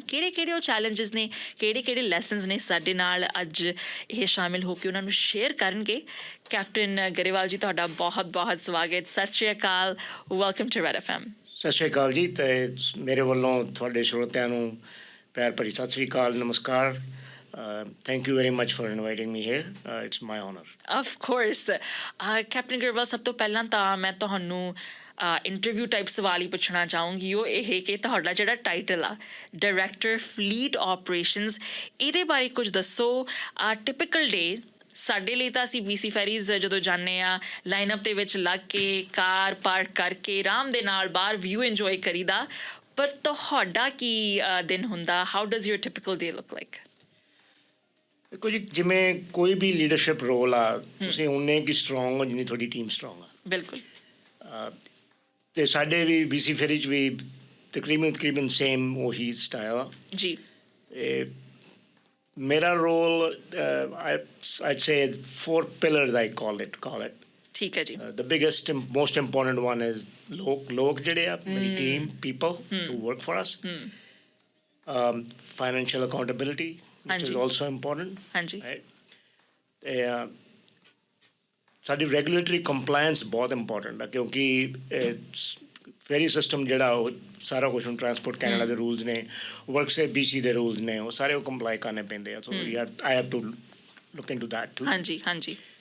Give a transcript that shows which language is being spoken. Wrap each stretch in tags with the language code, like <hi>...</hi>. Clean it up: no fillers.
<pa>ਕਿਹੜੇ ਉਹ ਚੈਲੰਜਸ ਨੇ, ਕਿਹੜੇ ਲੈਸਨਸ ਨੇ, ਸਾਡੇ ਨਾਲ ਅੱਜ ਇਹ ਸ਼ਾਮਿਲ ਹੋ ਕੇ ਉਹਨਾਂ ਨੂੰ ਸ਼ੇਅਰ ਕਰਨਗੇ। ਕੈਪਟਨ ਗਰੇਵਾਲ ਜੀ, ਤੁਹਾਡਾ ਬਹੁਤ ਸਵਾਗਤ। ਸਤਿ ਸ਼੍ਰੀ ਅਕਾਲ, ਵੈਲਕਮ ਟੂ ਰੈਡ FM। ਸਤਿ ਸ਼੍ਰੀ ਅਕਾਲ ਜੀ, ਅਤੇ ਮੇਰੇ ਵੱਲੋਂ ਤੁਹਾਡੇ ਸਰੋਤਿਆਂ ਨੂੰ ਪਿਆਰ ਭਰੀ ਸਤਿ ਸ਼੍ਰੀ ਅਕਾਲ, ਨਮਸਕਾਰ।</pa> <en>Thank you very much for inviting me here. It's my honor. Of course.</en> <pa>Captain Grewal, ਸਭ ਤੋਂ ਪਹਿਲਾਂ ਤਾਂ ਮੈਂ ਤੁਹਾਨੂੰ ਇੰਟਰਵਿਊ ਟਾਈਪ ਸਵਾਲ ਹੀ ਪੁੱਛਣਾ ਚਾਹੂੰਗੀ। ਉਹ ਇਹ ਕਿ ਤੁਹਾਡਾ ਜਿਹੜਾ ਟਾਈਟਲ ਆ ਡਾਇਰੈਕਟਰ ਫਲੀਟ ਆਪਰੇਸ਼ਨਸ, ਇਹਦੇ ਬਾਰੇ ਕੁਝ ਦੱਸੋ। ਟਿਪੀਕਲ ਡੇ ਸਾਡੇ ਲਈ ਤਾਂ ਅਸੀਂ BC ਫੈਰੀਜ਼ ਜਦੋਂ ਜਾਂਦੇ ਹਾਂ, ਲਾਈਨਅਪ ਦੇ ਵਿੱਚ ਲੱਗ ਕੇ ਕਾਰ ਪਾਰਕ ਕਰਕੇ ਆਰਾਮ ਦੇ ਨਾਲ ਬਾਹਰ ਵਿਊ ਇੰਜੋਏ ਕਰੀਦਾ, ਪਰ ਤੁਹਾਡਾ ਕੀ ਦਿਨ ਹੁੰਦਾ?</pa> <en>How does your typical day look like?</en> <pa>ਦੇਖੋ ਜੀ, ਜਿਵੇਂ ਕੋਈ ਵੀ ਲੀਡਰਸ਼ਿਪ ਰੋਲ ਆ, ਤੁਸੀਂ ਉਨੇ ਕੀ ਸਟਰੋਂਗ ਹੋ ਜਿੰਨੀ ਤੁਹਾਡੀ ਟੀਮ ਸਟਰੋਂਗ ਆ। ਬਿਲਕੁਲ। ਅਤੇ ਸਾਡੇ ਵੀ BC ਫੈਰੀਜ਼ ਵੀ ਤਕਰੀਬਨ ਸੇਮ ਉਹੀ ਸਟਾਈਲ ਆ ਜੀ। ਮੇਰਾ role</pa> <en>I'd say 4 pillars I call it.</en> <pa>ਠੀਕ ਹੈ ਜੀ।</pa> <en>The biggest, most important one is</en> <pa>ਲੋਕ ਜਿਹੜੇ ਆ, ਮੇਰੀ team,</pa> <en>people who work for us. Financial accountability, which is also important.</en> <pa>ਹਾਂਜੀ। ਸਾਡੀ ਰੈਗੂਲੇਟਰੀ ਕੰਪਲਾਇੰਸ ਬਹੁਤ ਇੰਪੋਰਟੈਂਟ ਆ, ਕਿਉਂਕਿ ਫੈਰੀ ਸਿਸਟਮ ਜਿਹੜਾ ਉਹ ਸਾਰਾ ਕੁਛ ਹੁਣ ਟਰਾਂਸਪੋਰਟ ਕੈਨੇਡਾ ਦੇ ਰੂਲਸ ਨੇ, ਵਰਕਸੇ BC ਦੇ ਰੂਲਸ ਨੇ, ਉਹ ਸਾਰੇ ਉਹ ਕੰਪਲਾਈ ਕਰਨੇ ਪੈਂਦੇ ਆ।</pa> <en>So I have to look into that too.</en> <pa>ਹਾਂਜੀ।</pa>